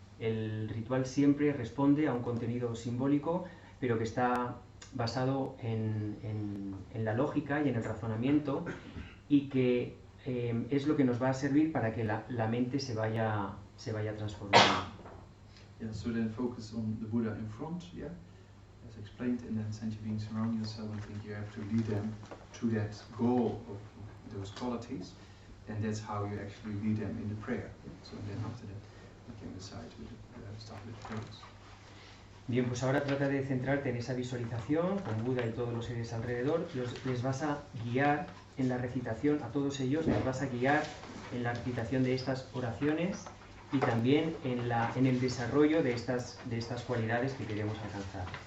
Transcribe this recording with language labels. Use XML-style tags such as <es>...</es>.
<es>El ritual siempre responde a un contenido simbólico, pero que está basado en la lógica y en el razonamiento, y que es lo que nos va a servir para que la mente se vaya transformando.</es> <en>Yeah, so then focus on the Buddha in front, yeah, as explained, and then sentient beings surround yourself, and think you have to lead them to that goal of those qualities, and that's how you actually lead them in the prayer. So then after that, you can decide to start with prayers.</en> <es>Bien, pues ahora trata de centrarte en esa visualización con Buda y todos los seres alrededor. Les vas a guiar en la recitación, a todos ellos les vas a guiar en la recitación de estas oraciones y también en el desarrollo de estas cualidades que queremos alcanzar.</es>